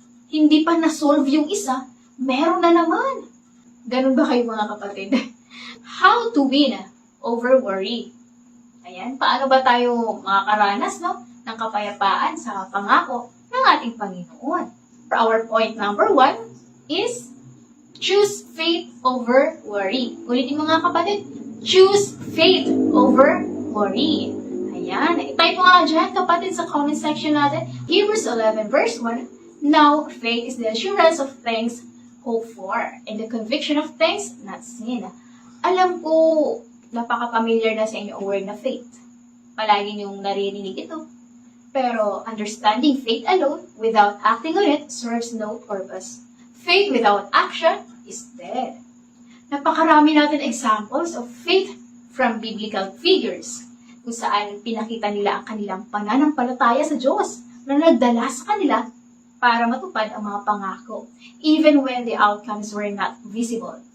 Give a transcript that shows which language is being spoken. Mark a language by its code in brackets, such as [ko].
[tl] Hindi pa na-solve yung isa, meron na naman. Ganun ba kayo mga kapatid? [en] How to win over worry. [tl] Ayan, paano ba tayo makakaranas, no, ng kapayapaan sa pangako ng ating Panginoon? [en] Our point number 1 is choose faith over worry. [tl] Ulitin mga kapatid, [en] choose faith over worry. [tl] Ayan, itype mo nga dyan kapatid sa comment section natin, [en] Hebrews 11 verse 1, now faith is the assurance of things hoped for, and the conviction of things not seen. [tl] Alam ko, napaka-familiar na sa inyo ang word na faith. Palagi niyong naririnig ito. [en] Pero understanding faith alone without acting on it serves no purpose. Faith without action is dead. [tl] Napakarami natin [en] examples of faith from biblical figures [tl] kung saan pinakita nila ang kanilang pananampalataya sa Diyos na nagdala sa kanila para matupad ang mga pangako, [en] even when the outcomes were not visible.